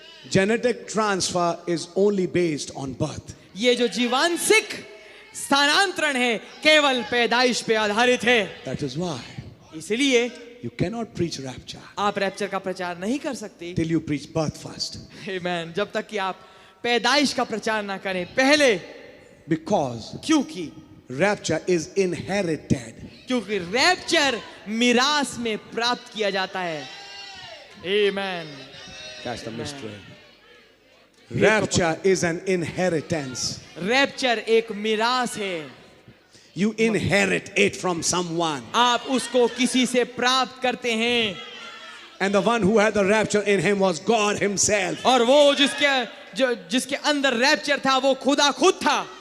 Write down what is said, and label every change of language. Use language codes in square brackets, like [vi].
[en] Genetic transfer is only based on birth. [hi] ये जो जीवांशिक स्थानांतरण है केवल पैदाइश पे आधारित है. [en] That is why [hi] इसलिए [en] you cannot preach rapture [hi] आप रैप्चर का प्रचार नहीं कर सकते. [en] till you preach birth first. Amen. [hi] जब तक कि आप पैदाइश का प्रचार ना करें पहले. [en] Because [hi] क्योंकि [en] rapture is inherited. [hi] क्योंकि रैप्चर मिरास में प्राप्त किया जाता है. [en] Amen. That's the mystery. Rapture is an inheritance. [hi] Rapture एक मिरास है. [en] You inherit it from someone. [hi] आप उसको किसी से प्राप्त करते हैं. [en] And the one who had the rapture in him was God himself. [hi] और वो जिसके अंदर रैप्चर था वो खुदा खुद था.